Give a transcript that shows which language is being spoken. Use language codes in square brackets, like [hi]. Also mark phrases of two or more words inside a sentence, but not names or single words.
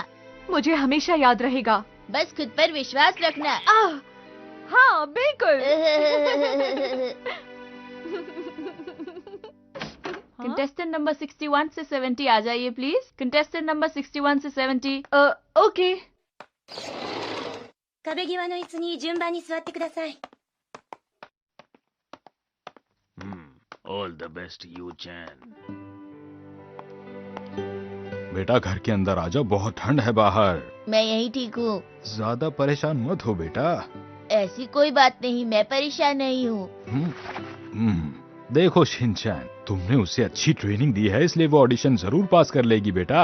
[hi] मुझे हमेशा याद रहेगा। बस खुद पर विश्वास रखना। हाँ बिल्कुल। [en] contestant number [hi] 61 से 70 आ जाइए प्लीज। [en] contestant number [hi] 61 से 70। ओके। [ja] 壁際の椅子に順番に座ってください。 [en] All the best Yu-chan. [hi] बेटा घर के अंदर आ जाओ, बहुत ठंड है बाहर। मैं यही ठीक हूँ। ज्यादा परेशान मत हो बेटा। ऐसी कोई बात नहीं, मैं परेशान नहीं हूँ। देखो शिनचैन, तुमने उसे अच्छी ट्रेनिंग दी है, इसलिए वो ऑडिशन जरूर पास कर लेगी बेटा।